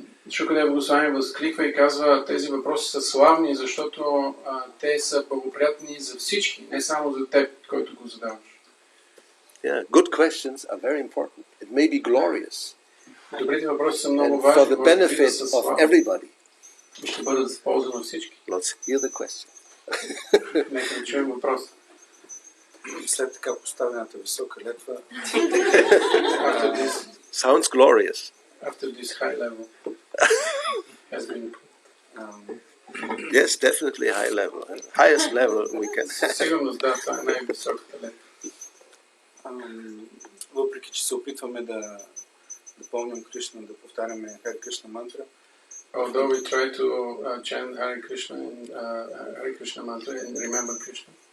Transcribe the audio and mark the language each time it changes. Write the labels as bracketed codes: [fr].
[bg] Шукадев Госвами възкликва и казва, тези въпроси са славни, защото те са благоприятни за всички, не само за теб, който го задаваш. [en] Yeah, good questions are very important. It may be glorious. [bg] Добрите въпроси са много [en] And [bg] важни, [en] for the benefit of everybody. [bg] Ще бъдат за полза на всички. [en] Let's hear the question. [bg] Нека да чуем въпроса. След така поставената висока летва. [en] Sounds glorious. After this high level has been Yes, definitely high level. Highest level we can have. [bg] Сигурно да, това е най-високата летва. Въпреки, че се опитваме да помним Кришна, да повтаряме Харе Кришна мантра. [en] Although we try to chant Hare Krishna and Hare Krishna mantra and remember Krishna.